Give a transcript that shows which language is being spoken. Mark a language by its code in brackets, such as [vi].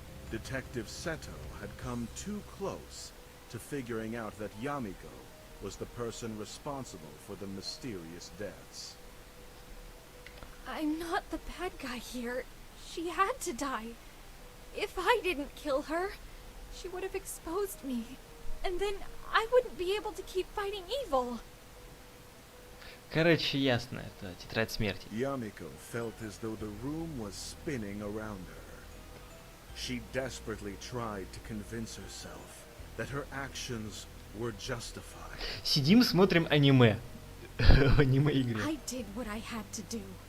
[en] Detective Seto had come too close to figuring out that Yamiko was the person responsible for the mysterious deaths. I'm not the bad guy here. She had to die. If I didn't kill her, she would have exposed me. And then I wouldn't be able to keep fighting evil. [ru] Короче, ясно, это тетрадь смерти. [en] Yamiko felt as though the room was spinning around her. She desperately tried to convince herself that her actions were justified. [ru] Сидим, смотрим аниме. Аниме игры. [en] I did what I had to do.